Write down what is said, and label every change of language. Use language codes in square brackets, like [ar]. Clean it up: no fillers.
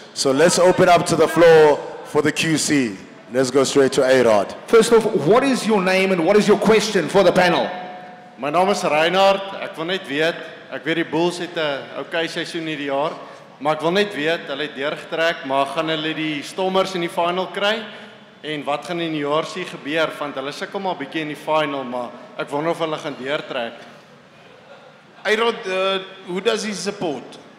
[en] So let's open up to the floor for the QC. Let's go straight to A-Rod. First off, what is your name and what is your question for the panel? [af] My naam is Reinhard. Ek wil net weet, ek weet die Bulls het 'n okay seisoen hierdie jaar, maar ek wil net weet, hulle het deurgetrek, maar gaan hulle die Stormers in die final kry? En wat gaan in die JRC gebeur, want hulle sukkel maar bietjie in die final, maar ek wonder of hulle gaan deurtrek. [en] A-Rod, who does he support?